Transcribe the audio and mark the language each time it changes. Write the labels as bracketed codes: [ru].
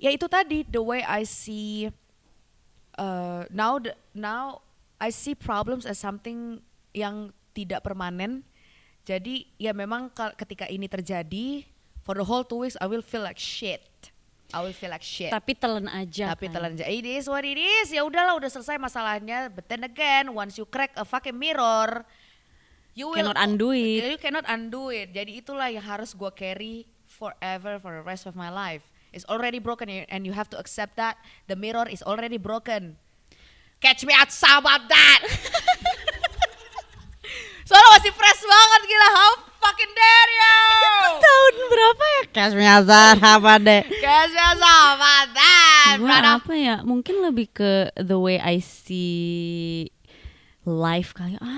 [id] Ya itu tadi, [en] the way I see now I see problems as something [id] yang tidak permanen. Jadi ya memang ketika ini terjadi, [en] for the whole 2 weeks I will feel like shit. [id] Tapi telan aja. [en] It is what it is. [id] Ya udahlah, udah selesai masalahnya. [en] But then again, once you crack a fucking mirror, you cannot undo it. You cannot undo it. [id] Jadi itulah yang harus gue [en] carry forever, for the rest of my life. It's already broken and you have to accept that the mirror is already broken. Catch me outside about that. [id] Soalnya masih fresh banget, gila. [en] How fucking dare you? [id] Tahun berapa ya? Kasnya apa deh? Kasnya sama that. Gue apa ya? Mungkin lebih ke [en] the way I see life [id] kali.